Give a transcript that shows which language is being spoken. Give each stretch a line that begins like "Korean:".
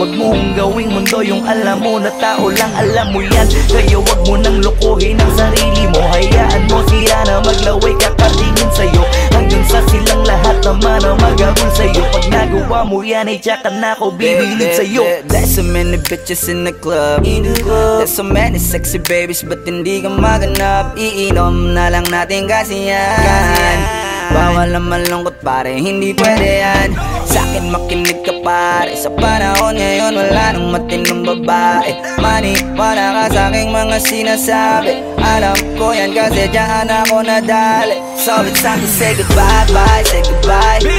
Filipino: Huwag mong gawing mundo yung alam mo na tao lang alam mo yan. Kaya huwag mo nang lokohin ang sarili mo. Hayaan mo sila na maglaway kakatingin sa'yo. Hanggang sa silang lahat naman ang mag-abol sa'yo. Pag nagawa mo yan ay tsaka na ako bibilid sa'yo.
English: There's so many bitches in the club. There's so many sexy babies,
Filipino: ba't hindi ka maganap? Iinom na lang natin kasi yan. Bawal na malungkot pare, hindi pwede yan. Sa'kin makinig ka pare, sa panahon ngayon wala nang matinong babae. Maniwala ka sa'king mga sinasabi. Alam ko yan kasi dyan ako nadali.
English: So it's time to say goodbye, bye, say goodbye.